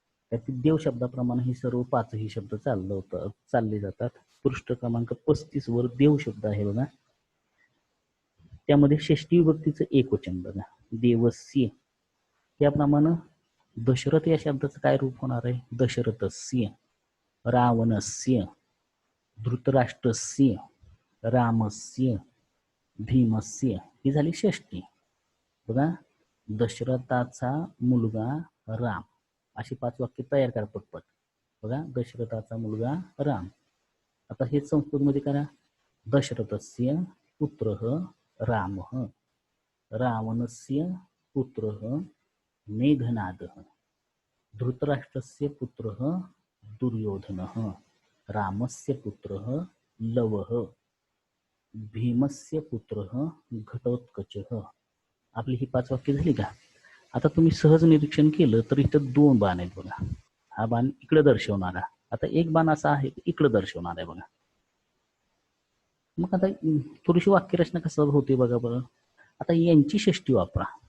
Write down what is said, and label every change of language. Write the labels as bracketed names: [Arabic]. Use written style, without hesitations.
[Marathi] त्यातील देव शब्दाप्रमाणे हे सर्व 5ही शब्द चालले जातात. पृष्ठ क्रमांक 35 वर देव शब्द आहे बघा. त्यामध्ये षष्ठी विभक्तीचं एकवचन बघा देवस्य. त्याप्रमाणे दशरथ या शब्दाचं काय रूप होणार आहे? [Sanskrit] दशरथस्य, रावणस्य, धृतराष्ट्रस्य, रामस्य, भीमस्य. [Marathi] ही झाली षष्ठी. बघा दशरथाचा मुलगा राम. अशी 5 वाक्य तयार करा पटपट. बघा दशरथाचा मुलगा राम. आता हे संस्कृतमध्ये करा. [Sanskrit] दशरथस्य पुत्रः रामः, रावणस्य पुत्रः मेघनादः, धृतराष्ट्रस्य पुत्रः दुर्योधनः, रामस्य पुत्रः लवः, भीमस्य पुत्रः घटोत्कचः. [Marathi] आपली ही 5 वाक्य झाली का? आता तुम्ही सहज निरीक्षण केलं तर इथं 2 बाण आहेत बघा. हा बाण इकडे दर्शवणारा, आता एक बाण असा आहे इकडे दर्शवणार आहे बघा. मग आता थोडीशी वाक्यरचना कसं होते बघा बरं. आता यांची षष्ठी वापरा.